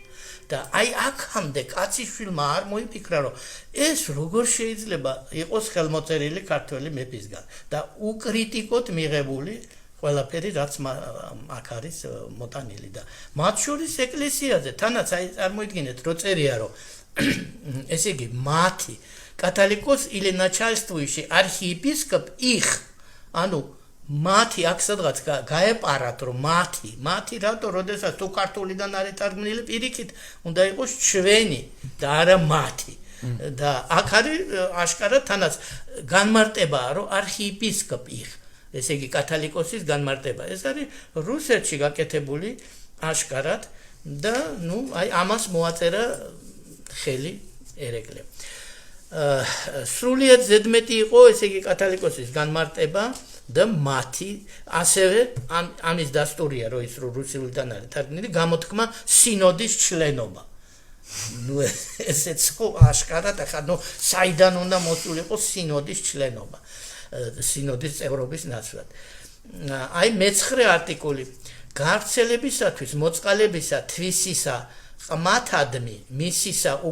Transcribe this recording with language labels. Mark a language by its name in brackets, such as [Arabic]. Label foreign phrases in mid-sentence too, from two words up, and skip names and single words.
[Georgian] და აი აქამდე კაციშვილმა არ მოიფიქრა, რომ ეს როგორ შეიძლება იყოს ხელმოწერილი ქართველი მეფისგან და უკრიტიკოდ მიღებული ყველაფერი რაც აქ არის მოტანილი და მათ შორის ეკლესიაზე თანაც აი წარმოიდგინეთ რო წერია რომ ესე იგი მათი კათოლიკოს [Russian] или начальствующий архиепископ [Georgian] их ანუ მათი აქ სადღაც გაეპარათ რომ მათი რატო როდესაც თუ ქართულიდან არის თარგმნილი პირიქით უნდა იყოს ჩვენი და არა მათი და აქ არის აშკარად თანაც განმარტებაა რომ [Russian] архиепископ их [Georgian] ესე იგი კათოლიკოსის განმარტება ეს არის რუსეთში გაკეთებული აშკარად და ნუ აი ამას მოაწერა ხელი ერეკლე სრულიად ზედმეტი იყო ესე იგი კათოლიკოსის განმარტება და მათი ასევე ამის დასტურია რომ ის რუსულიდან არის თარგმნილი გამოთქმა სინოდის ჩლენობა ნუ ესეც ხო აშკარად ახლა ნუ საიდან უნდა მოსულიყო სინოდის ჩლენობა სინოდის წევრობის ნაცვლად აი მე-9 არტიკული გავრცელებისათვის მოწყალებისა თვისისა ყმათადმი მისისა